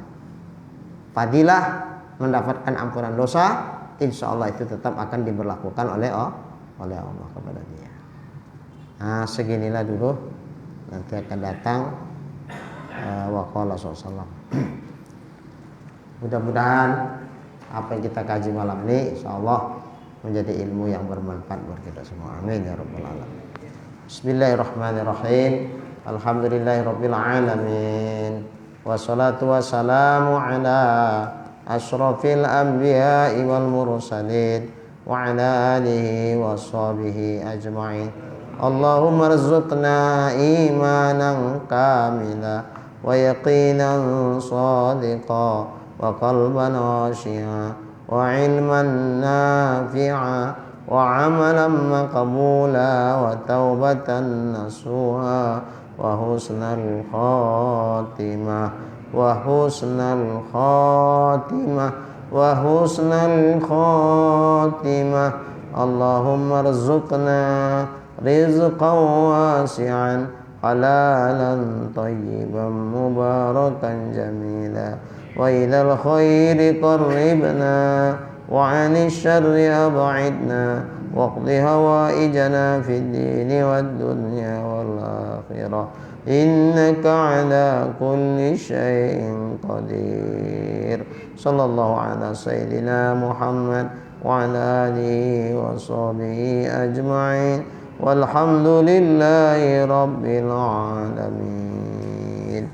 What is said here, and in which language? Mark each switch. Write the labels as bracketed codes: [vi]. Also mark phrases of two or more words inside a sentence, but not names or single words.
[id] Fadilah mendapatkan ampunan dosa, [ar] إن شاء الله [id] itu tetap akan diberlakukan oleh Allah kepada dia. Nah, seginilah dulu. Nanti akan datang [ar] وقال صلى الله. [id] Mudah-mudahan apa yang kita kaji malam ini insyaallah menjadi ilmu yang bermanfaat buat kita semua. [ar] آمين يا رب العالمين. بسم الله الرحمن الرحيم. الحمد لله رب العالمين. والصلاة والسلام على أشرف الأنبياء والمرسلين وعلى آله وصحبه أجمعين. اللهم ارزقنا إيمانا كاملا ويقينا صادقا وقلبا خاشعا وعلما نافعا وعملا مقبولا وتوبة نصوحا وحسن الخاتمة وحسن الخاتمة وحسن الخاتمة. اللهم ارزقنا رزقا واسعا حلالا طيبا مباركا جميلا وإلى الخير قربنا وعن الشر أبعدنا واقض حوائجنا في الدين والدنيا والآخرة إنك على كل شيء قدير. صلى الله على سيدنا محمد وعلى آله وصحبه أجمعين والحمد لله رب العالمين.